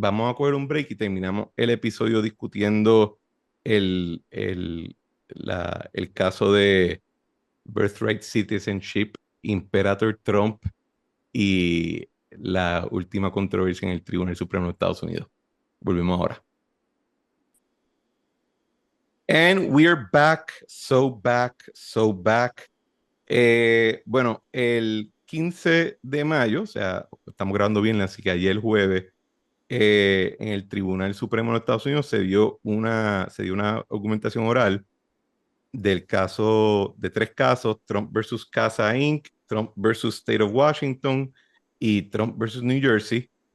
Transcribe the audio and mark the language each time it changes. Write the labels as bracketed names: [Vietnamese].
[Spanish] Vamos a coger un break y terminamos el episodio discutiendo el, el, el caso de Birthright Citizenship, Imperator Trump y la última controversia en el Tribunal Supremo de Estados Unidos. Volvemos ahora. [English] And we're back, so back, so back. [Spanish] Bueno, el 15 de mayo, o sea, estamos grabando bien, así que ayer jueves, en el Tribunal Supremo de Estados Unidos se dio una argumentación oral del caso, de tres casos: Trump versus Casa Inc., Trump versus State of Washington y Trump versus New Jersey.